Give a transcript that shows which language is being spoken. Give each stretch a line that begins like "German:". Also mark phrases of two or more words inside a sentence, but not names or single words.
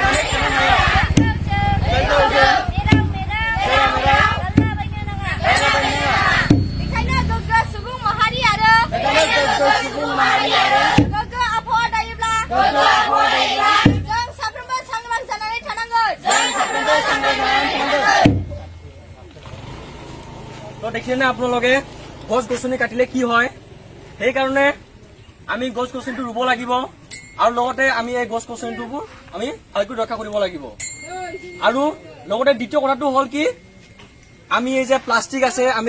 Bodo: जेराव मेराव गारलाबायनो नाङा बेखायनो गोग्गो सुबुं माहारि आरो गोग्गो आबहावा दायोब्ला जों साफ्रोमबो सांग्रां जानानै थानांगोन
Assamese: তো দেখিলে আপোনালোকে গছ গছনি কাটিলে কি হয় সেইকাৰণে আমি গছ গছনিটো ৰুব লাগিব আৰু লগতে আমি এই গছ গছনিবোৰ আমি ভালকৈ ৰক্ষা কৰিব লাগিব আৰু লগতে দ্বিতীয় কথাটো হ'ল কি আমি এই যে প্লাষ্টিক আছে আমি